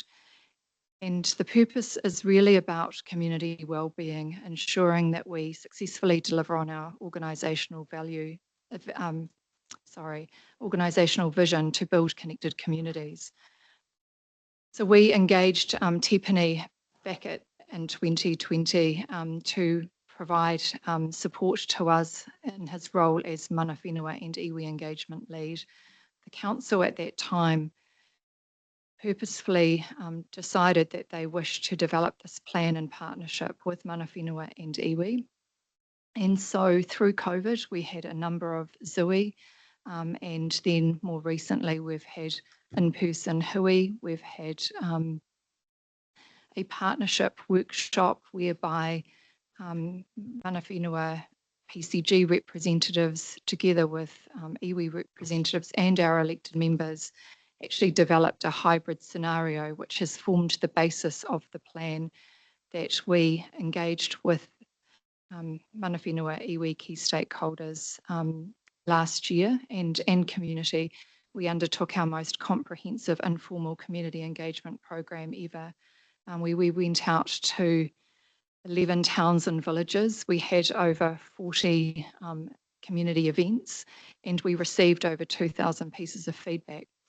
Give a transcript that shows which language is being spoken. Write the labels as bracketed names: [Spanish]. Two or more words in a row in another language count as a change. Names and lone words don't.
[English] And the purpose is really about community wellbeing, ensuring that we successfully deliver on our organisational vision to build connected communities. So we engaged Tiffany back in 2020 to provide support to us in his role as [Māori] mana whenua [English] and iwi engagement lead. The council at that time purposefully decided that they wished to develop this plan in partnership with [Māori] mana whenua [English] and iwi. And so through COVID, we had a number of zui, and then more recently we've had in-person hui. We've had a partnership workshop whereby [Māori] mana whenua [English] PCG representatives together with iwi representatives and our elected members actually developed a hybrid scenario which has formed the basis of the plan that we engaged with [Māori] mana whenua iwi [English] key stakeholders last year and community. We undertook our most comprehensive informal community engagement program ever. We went out to 11 towns and villages. We had over 40 community events, and we received over 2,000 pieces of feedback.